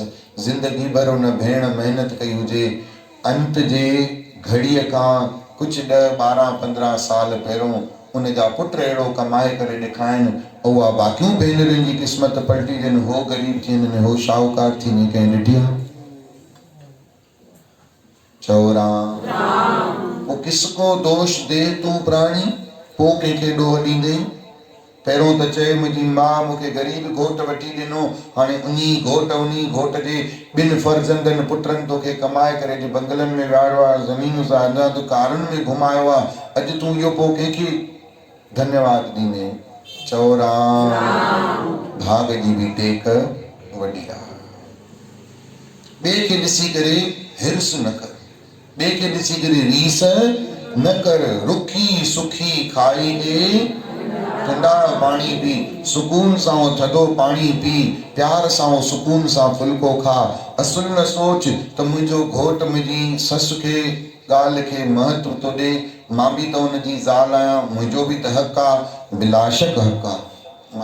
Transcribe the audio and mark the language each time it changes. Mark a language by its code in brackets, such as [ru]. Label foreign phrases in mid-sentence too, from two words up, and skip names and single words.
[sd] ज़िंदगी भर उन भेण महिनत कई हुजे, अंत जे घड़ीअ खां कुझु 10, 12, 15 साल पहिरों उन जा पुट अहिड़ो कमाए करे ॾेखाइनि, उहा बाक़ियूं भेनरुनि जी क़िस्मत पलटी ॾियनि, हो ग़रीब थी वञनि, हो शाहूकार थी वञे। कंहिं ॾिठी आहे? चओ राम। [hi] वो किसको दोष दे तूं प्राणी, [sd] पोइ कंहिंखे ॾोह ॾींदे। पहिरों त चए मुंहिंजी माउ मूंखे ग़रीब घोटु वठी ॾिनो, हाणे उन्ही घोट जे 2 फर्ज़ंदनि पुटनि तोखे कमाए करे अॼु बंगलनि में विहारियो आहे, ज़मीन जाइदाद कारुनि में घुमायो आहे। अॼु तूं इहो पोइ कंहिंखे धन्यवाद ॾींदे? चओ राम। भाग जी बि टेक वॾी आहे। ॿिए खे ॾिसी करे हिर्स न कर, ॿिए खे ॾिसी करे रीस न कर। रुखी सुखी खाई ॾे, [hi] ठंडा पानी पी, [sd] सुकून सां थधो पानी पी, प्यार सां सुकून सां फुल्को खा। असुल न सोच त मुंहिंजो घोटु मुंहिंजी ससु खे ॻाल्हि खे महत्व थो ॾे, मां बि त हुनजी ज़ाल आहियां, मुंहिंजो बि त हक़ आहे, बिलाशक हक़ आहे।